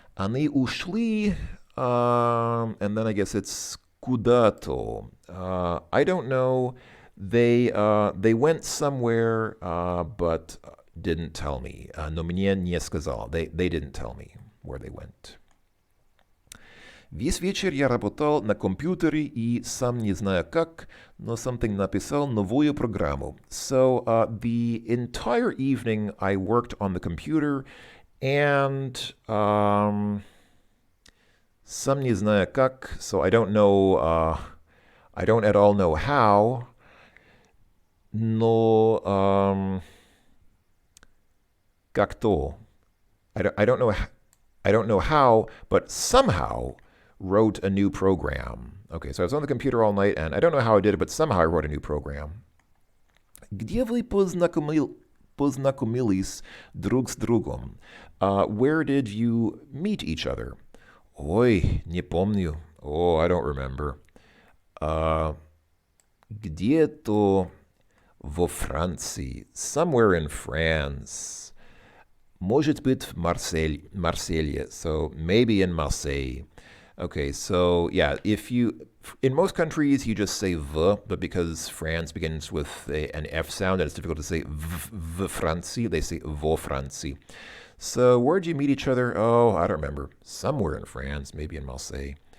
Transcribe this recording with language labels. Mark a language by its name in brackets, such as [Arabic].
[Russian] Они ушли, [English] and then I guess it's куда-то. I don't know. They went somewhere, but didn't tell me. [Russian] Но мне не сказал. [English] They didn't tell me where they went. [Russian] Весь вечер я работал на компьютере и сам не знаю как, но [English] something [Russian] написал новую программу. [English] So the entire evening I worked on the computer and [Russian] сам не знаю как, [English] so I don't know, I don't at all know how, [Russian] но как-то. [English] I don't know how, but somehow wrote a new program. Okay, so I was on the computer all night, and I don't know how I did it, but somehow I wrote a new program. [Russian] Где вы познакомились друг с другом? [English] Where did you meet each other? [Russian] Ой, не помню. [English] Oh, I don't remember. [Russian] Где-то во Франции. [English] Somewhere in France. [Russian] Может быть в Marseille. [English] So maybe in Marseille. Okay, so yeah, in most countries you just say v, but because France begins with an F sound and it's difficult to say v Franci, they say vo Franci. So where'd you meet each other? Oh, I don't remember. Somewhere in France, maybe in Marseille.